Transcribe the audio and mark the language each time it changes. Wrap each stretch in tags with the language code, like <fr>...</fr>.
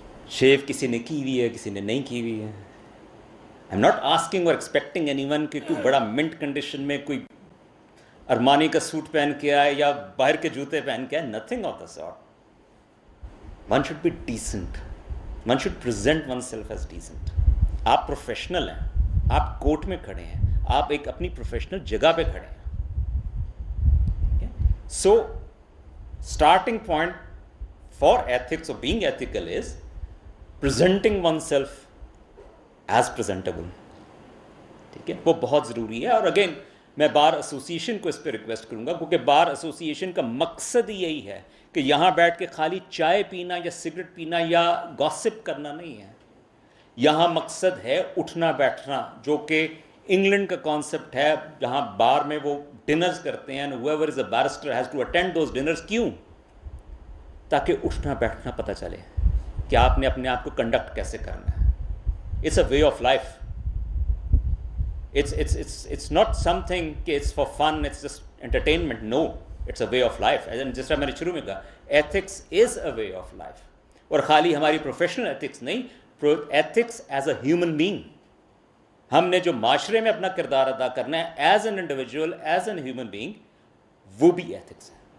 <hi>शेव किसी ने की हुई है, किसी ने नहीं की हुई है.</hi> <en>I am not asking और expecting anyone</en> <hi>कि कोई बड़ा मिंट कंडीशन में कोई अरमानी का सूट पहन के आए या बाहर के जूते पहन के आए.</hi> <en>Nothing of the sort. One should be decent. One should present oneself as decent.</en> <hi>आप प्रोफेशनल हैं, आप कोर्ट में खड़े हैं, आप एक अपनी प्रोफेशनल जगह पे खड़े हैं.</hi> <en>So, starting point for ethics or being ethical is presenting oneself as presentable.</en> <hi>ठीक है, वो बहुत ज़रूरी है. और अगेन मैं बार एसोसिएशन को इस पर रिक्वेस्ट करूँगा, क्योंकि बार एसोसिएशन का मकसद ही यही है कि यहाँ बैठ के खाली चाय पीना या सिगरेट पीना या गॉसिप करना नहीं है. यहाँ मकसद है उठना बैठना, जो कि इंग्लैंड का कॉन्सेप्ट है, जहाँ बार में वो डिनर्स करते हैं.</hi> <en>whoever is a barrister has to attend those dinners.</en> <hi>क्यों? ताकि उठना बैठना पता चले कि आपने अपने आप को कंडक्ट कैसे करना है.</hi> <en>It's a way of life. it's not something</en> <hi>कि</hi> <en>it's for fun, it's just entertainment. No, it's a way of life.</en> <hi>जिस तरह मैंने शुरू में कहा,</hi> <en>ethics is a way of life.</en> <hi>और खाली हमारी प्रोफेशनल एथिक्स नहीं, ethics as a human being. हमने जो माशरे में अपना किरदार अदा करना है</hi> <en>as an individual, as an human being,</en> <hi>वो भी एथिक्स है.</hi>